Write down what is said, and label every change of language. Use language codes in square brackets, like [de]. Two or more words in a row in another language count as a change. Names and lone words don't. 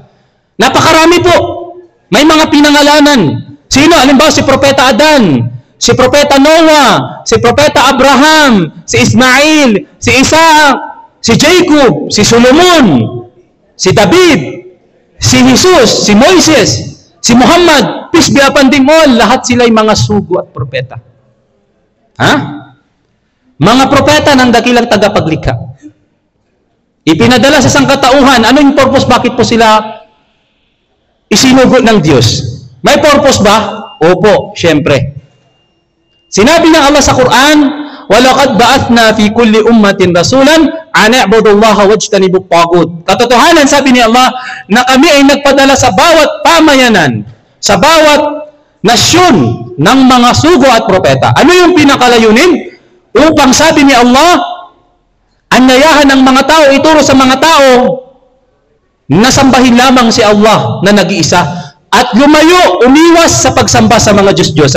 [tl] Napakarami po. May mga pinangalanan. Sino? Halimbawa si Propeta Adan, si Propeta Noah, si Propeta Abraham, si Ismail, si Isaac, si Jacob, si Solomon, si David, si Jesus, si Moises, si Muhammad, [en] peace be upon them all. [tl] Lahat sila ay mga sugo at propeta. Ha? Mga propeta ng dakilang tagapaglikha. Ipinadala sa sangkatauhan. Ano yung purpose? Bakit po sila isinugo ng Diyos? May purpose ba? Opo, syempre. Sinabi ng Allah sa Quran, [ar] وَلَقَدْ بَعَثْنَا فِي كُلِّ أُمَّةٍ رَسُولًا أَنْ اعْبُدُوا اللَّهَ وَاجْتَنِبُوا الطَّاغُوتَ. [tl] Katotohanan, sabi ni Allah, na kami ay nagpadala sa bawat pamayanan, sa bawat nasyon ng mga sugo at propeta. Ano yung pinakalayunin? Upang sabi ni Allah, anyayahan ng mga tao, ituro sa mga tao na sambahin lamang si Allah na nag-iisa at lumayo, umiwas sa pagsamba sa mga Diyos-Diyosan.